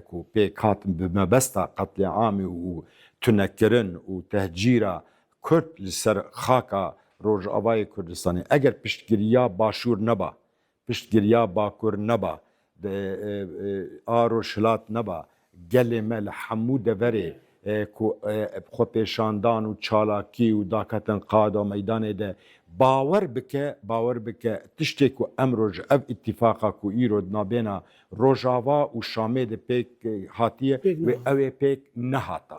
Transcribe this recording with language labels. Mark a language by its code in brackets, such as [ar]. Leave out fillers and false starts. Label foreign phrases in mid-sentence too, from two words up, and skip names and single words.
[ku] و پێک هاتن بمەبەستا قەتلیعامی و تونەکردن و تەهجیرە کورد لەسەر خاکە ڕۆژاوای کوردستانی ئەگەر پشتگیریە باشوور نەبا پشتگیریە باکوور نەبا ئاڕۆژهلات نەبا gelê me li hemû deverê ku xwepêşandan û çalakî û daketin qada meydanê de bawer bike tiştê ku em roj ev îtîfaqa ku îro nabêna Rojava û Şamê de pêk hatiye wê ew ê pêk nehata.